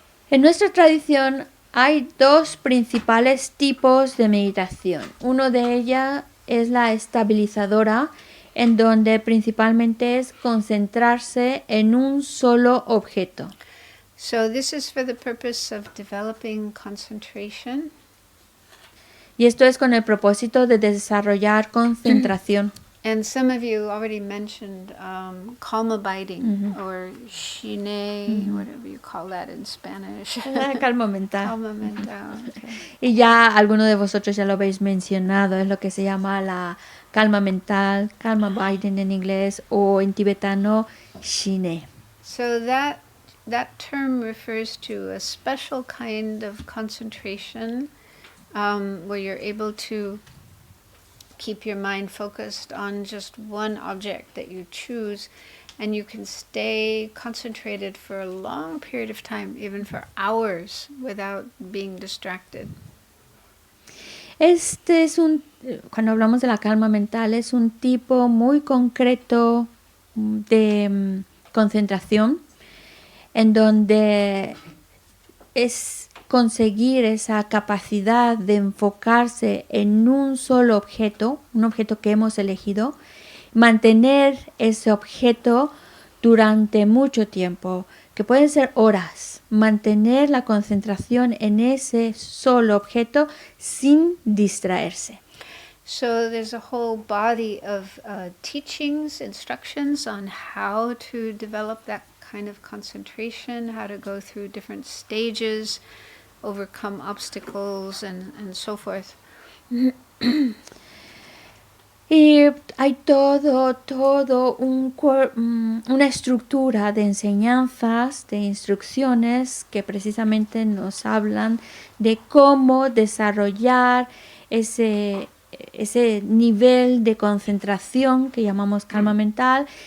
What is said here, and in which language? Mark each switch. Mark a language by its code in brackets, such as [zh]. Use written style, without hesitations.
[es] En nuestra tradición hay dos principales tipos de meditación. Uno de ellas es la estabilizadora, en donde principalmente es concentrarse en un solo objeto. [en] So this is for the purpose of developing concentration. [es] Y esto es con el propósito de desarrollar concentración. [en] And some of you already mentioned calm abiding, or shine, whatever you call that in Spanish. [es] Calma mental. Calma mental. Okay. Y ya algunos de vosotros ya lo habéis mencionado, es lo que se llama la calma mental, calma abiding en inglés, o en tibetano shine. [en] So that term refers to a special kind of concentration where you're able to keep your mind focused on just one object that you choose, and you can stay concentrated for a long period of time, even for hours, without being distracted. [es] Este es cuando hablamos de la calma mental, es un tipo muy concreto de concentración, en donde es conseguir esa capacidad de enfocarse en un solo objeto, un objeto que hemos elegido, mantener ese objeto durante mucho tiempo, que pueden ser horas, mantener la concentración en ese solo objeto sin distraerse. [en] So there's a whole body of teachings, instructions on how to develop that kind of concentration, how to go through different stages, overcome obstacles, and so forth. [es] Y hay todo una estructura de enseñanzas, de instrucciones que precisamente nos hablan de cómo desarrollar ese nivel de concentración que llamamos calma mental.